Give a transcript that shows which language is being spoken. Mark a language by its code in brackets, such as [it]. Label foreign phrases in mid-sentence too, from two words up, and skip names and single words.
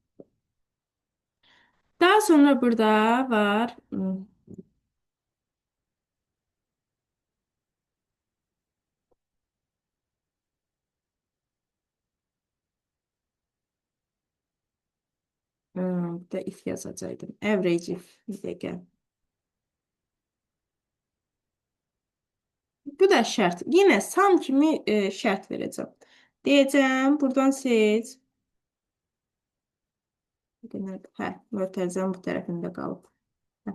[az] Daha sonra burada var. Bir də if yazacaqdım. [en] Average if. [az] Bir dəqiqə. Bu da şərt. Yenə sum kimi şərt verəcəm. Deyəcəm, buradan seç. Hə, mötərizənin bu tərəfində qalıb. Hə.